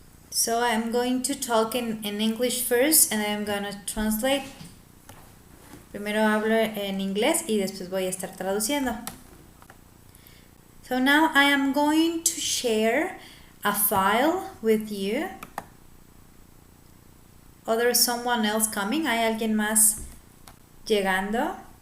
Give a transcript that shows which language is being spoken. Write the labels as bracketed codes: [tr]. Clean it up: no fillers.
[en] So I'm going to talk in English first, and I'm gonna translate. [es] Primero hablo en inglés y después voy a estar traduciendo. [en] So now I am going to share a file with you. Or there's someone else coming. [es] ¿Hay alguien más llegando?